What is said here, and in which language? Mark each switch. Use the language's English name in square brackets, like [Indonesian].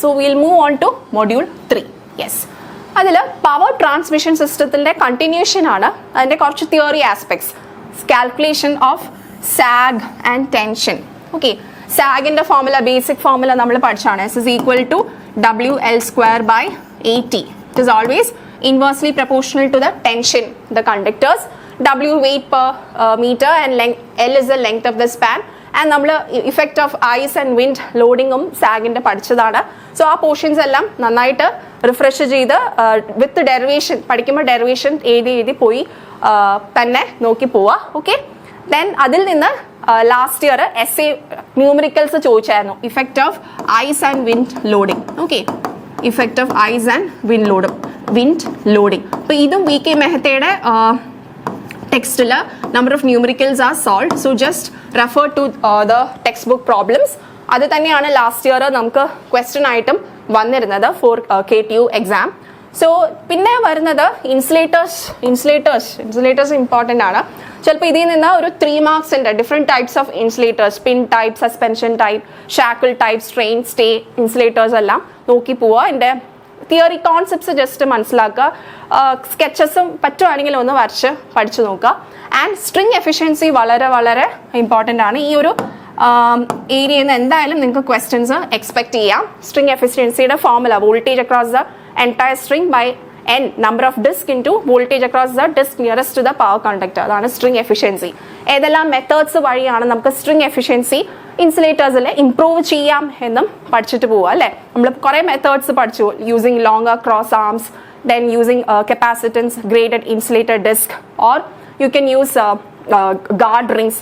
[English] So will move on to module 3. Yes. [Malayalam] അതിൽ power transmission സിസ്റ്റത്തിൻ്റെ continuation ആണ്. [English] അതിൻ്റെ കുറച്ച് theory aspects, calculation of sag and tension. Okay. [Malayalam] സാഗിൻ്റെ formula, basic formula നമ്മൾ പഠിച്ചാണ്. [English] S is equal to WL²/AT. It is always inversely proportional to the tension the conductors. W weight per meter and L is the length of the span. [Malayalam] And നമ്മൾ effect of ice and wind ലോഡിങ്ങും സാഗിൻ്റെ പഠിച്ചതാണ്. So ആ portions എല്ലാം നന്നായിട്ട് refresh ചെയ്ത് വിത്ത് derivation പഠിക്കുമ്പോൾ derivation എഴുതി പോയി തന്നെ നോക്കി പോവുക. ഓക്കെ. ദെൻ അതിൽ നിന്ന് ലാസ്റ്റ് ഇയർ essay ന്യൂമറിക്കൽസ് ചോദിച്ചായിരുന്നു, [English] Effect of ice and wind loading. Okay. Effect of ice and wind loading. [Malayalam] അപ്പോൾ ഇതും VK മെഹത്തയുടെ ടെക്സ്റ്റിൽ [English] number of numericals are solved. So just refer to the textbook problems. [Malayalam] അത് തന്നെയാണ് last year നമുക്ക് question ആയിട്ടും വന്നിരുന്നത് four KTU exam. So പിന്നെ വരുന്നത് ഇൻസുലേറ്റേഴ്സ് ഇമ്പോർട്ടൻ്റ് ആണ്. ചിലപ്പോൾ ഇതിൽ നിന്ന് ഒരു 3 മാർക്സ് ഉണ്ട്. Different types of insulators, pin type, suspension type, shackle type, strain, stay insulators എല്ലാം നോക്കി പോവുക. എൻ്റെ തിയറി കോൺസെപ്റ്റ്സ് ജസ്റ്റ് മനസ്സിലാക്കുക. സ്കെച്ചസും പറ്റുവാണെങ്കിൽ ഒന്ന് വരച്ച് പഠിച്ചു നോക്കുക. ആൻഡ് സ്ട്രിങ് എഫിഷ്യൻസി വളരെ വളരെ ഇമ്പോർട്ടൻ്റ് ആണ്. ഈ ഒരു ഏരിയയിൽ നിന്ന് എന്തായാലും നിങ്ങൾക്ക് ക്വസ്റ്റ്യൻസ് എക്സ്പെക്ട് ചെയ്യാം. [English] String എഫിഷ്യൻസിയുടെ formula, voltage across the entire string by N number of disk into voltage across the disk nearest to the power conductor. [Malayalam] അതാണ് സ്ട്രിങ് എഫിഷ്യൻസി. ഏതെല്ലാം മെത്തേഡ്സ് വഴിയാണ് നമുക്ക് സ്ട്രിങ് എഫിഷ്യൻസി ഇൻസുലേറ്റേഴ്സിൽ ഇംപ്രൂവ് ചെയ്യാം എന്നും പഠിച്ചിട്ട് പോവുക അല്ലേ. നമ്മൾ കുറേ മെത്തേഡ്സ് പഠിച്ചു. [English] Using longer cross arms, then using capacitance, graded insulated disc, or you can use guard rings.